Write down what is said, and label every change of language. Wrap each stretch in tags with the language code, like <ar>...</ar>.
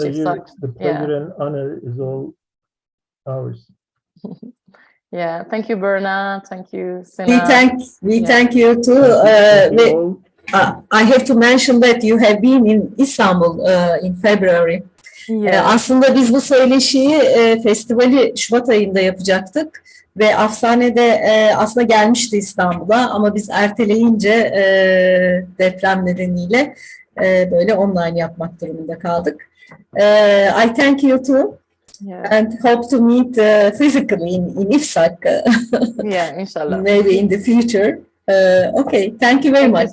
<en>The pleasure and honor is all ours. Yeah, thank you, Berna. Thank you, Sina. We thank you too. I have to mention that you have been in Istanbul in February. Yeah.</en> <tr>Aslında biz bu söyleşiyi festivali Şubat ayında yapacaktık ve Afsaneh de aslında gelmişti İstanbul'a ama biz erteleyince deprem nedeniyle böyle online yapmak durumunda kaldık.</tr> <en>I thank you too. Yeah. And hope to meet physically in İFSAK. Yeah, inshallah. Maybe in the future. Okay, thank you very much.</en>